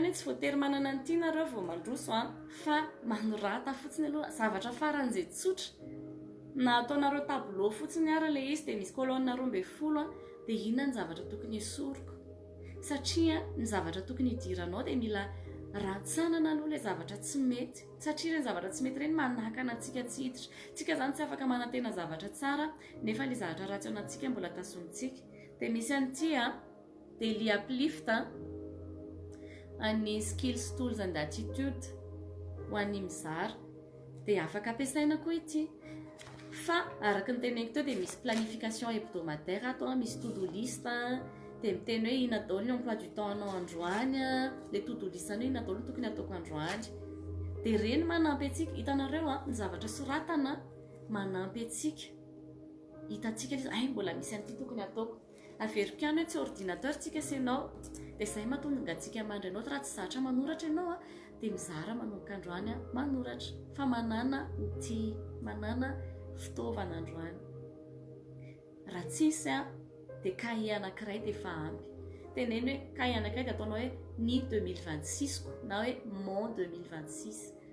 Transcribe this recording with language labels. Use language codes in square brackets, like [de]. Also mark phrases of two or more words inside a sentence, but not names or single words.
[mg] ny tsy voatery manana ny tianareo vao mandroso fa manorata fotsiny aloha zavatra faran'izay tsotra na ataonareo tableau fotsiny ara le izy dia misy colonne 12 dia inona ny zavatra tokony esoriko satria ny zavatra tokony hidiranao dia mila ratsanana aloha le zavatra tsy mety satria ireny zavatra tsy mety ireny manakana antsika tsy hiditra tsika zany tsy afaka manantena zavatra tsara nefa le zavatra ratsy ao anantsika mbola tasomitsika dia misy an'ity [en] daily uplift [mg] any [en] skills tools and attitude [mg] ho an'ny mizara dia afaka ampiasaina koa ity fa araka ny teneniko teo dia misy [fr] planification hebdomadaire [mg] atao misy [en] to-do list [mg] dia miteny hoe inona daholo ny [fr] emploi du temps [mg] anao androany le [en] to-do list [mg] any hoe inona daholo tokony ataoko androany dia reny manampy antsika hitanareo ny zavatra soratana manampy antsika hitantsika ay mbola misy an'ity tokony ataoko averiko ihany hoe tsy ordinateur tsika senao dia izay mahatonga antsika mandry anao raha tsy zatra manoratra ianao dia mizara manomboka androany manoratra fa manana outil manana fitaovana androany raha tsisy dia kahie anankiray dia efa ampy teneny hoe kahie anankiray dia ataonao hoe ny 2026 ko na hoe mon 2026